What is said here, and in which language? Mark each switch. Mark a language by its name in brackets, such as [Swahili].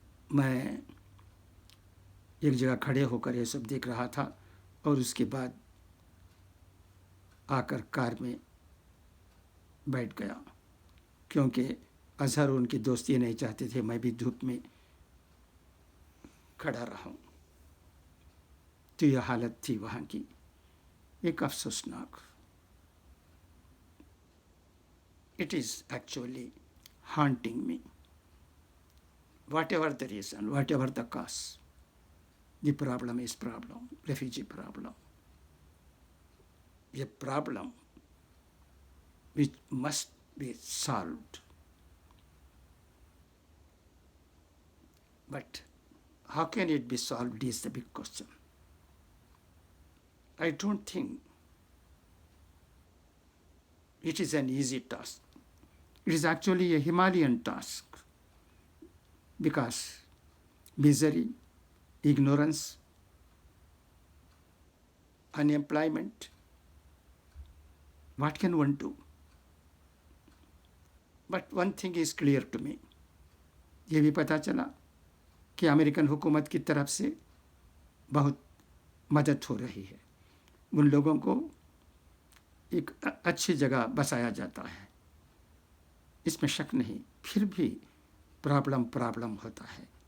[Urdu] میں ایک جگہ کھڑے ہو کر یہ سب دیکھ رہا تھا، اور اس کے بعد آ کر کار میں بیٹھ گیا کیونکہ اظہر ان کی دوستی نہیں چاہتے تھے میں بھی دھوپ میں کھڑا رہوں. تو یہ حالت تھی وہاں کی، ایک افسوسناک. [English] It is actually haunting me. Whatever the reason, whatever the cause, the problem is problem, refugee problem. A problem which must be solved. But how can it be solved is the big question. I don't think it is an easy task. It is actually a Himalayan task because misery, ignorance, unemployment, what can one do? But one thing is clear to me. [Urdu] یہ بھی پتہ چلا کہ American حکومت کی طرف سے بہت مدد ہو رہی ہے. ان لوگوں کو ایک اچھی جگہ بسایا جاتا ہے، اس میں شک نہیں. پھر بھی پرابلم ہوتا ہے.